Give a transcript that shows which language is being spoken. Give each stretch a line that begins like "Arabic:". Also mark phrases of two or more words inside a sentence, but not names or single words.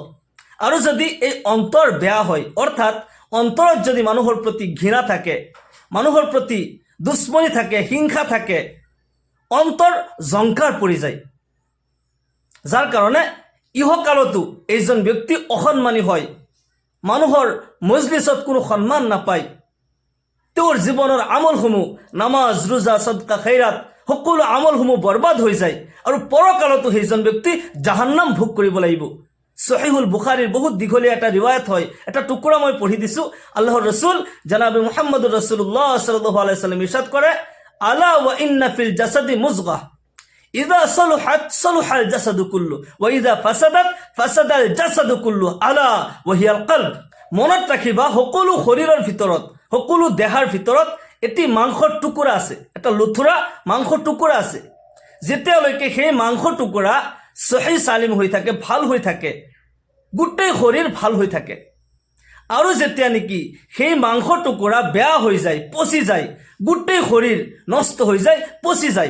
Assamese: আৰু যদি এই অন্তৰ বেয়া হয়, অৰ্থাৎ অন্তৰত যদি মানুহৰ প্ৰতি ঘৃণা থাকে, মানুহৰ প্ৰতি দুশ্মনী থাকে, হিংসা থাকে, অন্তৰ জংকাৰ পৰি যায়, যাৰ কাৰণে ইহকালতো এইজন ব্যক্তি অসন্মানী হয়, মানুহৰ মজলিছত কোনো সন্মান নাপায়, তেওঁৰ জীৱনৰ আমলসমূহ, নামাজ, ৰোজা, সদকা, খৈৰাত, সকলো আমলসমূহ বৰবাদ হৈ যায়, আৰু পৰকালতো সেইজন ব্যক্তি জাহান্নাম ভোগ কৰিব লাগিব। সহিহুল বুখাৰীৰ বহুত দীঘলীয়া এটা ৰিৱায়ত হয়, এটা টুকুৰা মই পঢ়ি দিছোঁ। আল্লাহৰ ৰসুল জনাবে
Arabic: محمد رسول الله صلى الله عليه وسلم
Assamese: ইৰশাদ কৰে,
Arabic: ألا وإن في الجسد مضغة إذا صلحت صلح الجسد كله وإذا فسدت فسد الجسد كله ألا وهي القلب.
Assamese: মনত ৰাখিবা, সকলো শৰীৰৰ ভিতৰত, সকলো দেহাৰ ভিতৰত এটি মাংসৰ টুকুৰা আছে, এটা লুথুৰা মাংসৰ টুকুৰা আছে। যেতিয়ালৈকে সেই মাংস টুকুৰা সহি সালিম হৈ থাকে, ভাল হৈ থাকে, গোটেই শৰীৰ ভাল হৈ থাকে। আৰু যেতিয়া নেকি সেই মাংস টুকুৰা বেয়া হৈ যায়, পচি যায়, গোটেই শৰীৰ নষ্ট হৈ যায়, পচি যায়।